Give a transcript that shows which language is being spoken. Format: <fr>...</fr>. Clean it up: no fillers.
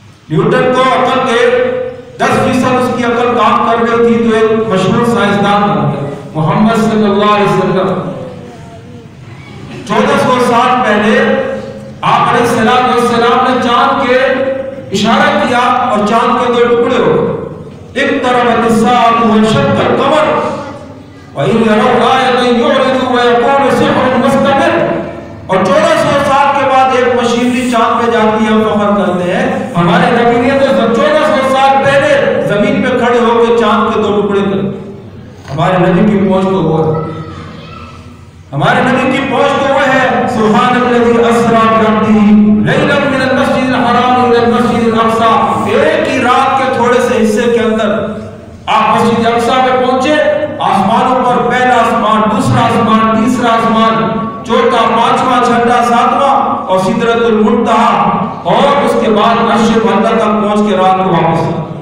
<ur>Newton کو عقل کے 10% اس کی عقل کام کر رہی تھی تو ایک مشہور سائنسدان بن گیا. محمد صلی اللہ علیہ وسلم 1400 سال پہلے آپ علیہ السلام نے چاند کے اشارہ کیا اور چاند کے 2 ٹکڑے ہو گئے.</ur> <ar>اقتربت الساعة وانشق القمر وإن يروا آية يعرضوا ويقولوا سحر مستمر.</ar> <ur>اور 1400 سال کے بعد ایک مشینری چاند پہ جاتی ہے, ہم فخر کرتے ہیں. ہمارے نبی نے تو 1400 سال پہلے زمین پہ کھڑے ہو کے چاند کے 2 ٹکڑے کر. ہمارے نبی کی پہنچ تو وہ ہے, ہمارے نبی کی پہنچ تو وہ ہے.</ur> <ar>سبحان الذی اسری بعبدہ لیلا من المسجد الحرام الى المسجد الاقصى.</ar> <ur>ایک ہی رات کے تھوڑے سے حصے کے اندر آپ مسجد اقصی پہ پہنچے. آسمانوں پر پہلا آسمان, دوسرا آسمان, تیسرا آسمان, چوتھا, پانچواں, چھٹا, ساتواں اور سدرۃ المنتہا, اور اس کے بعد عرش بندہ تک پہنچ کے رات کو واپس آئے.</ur>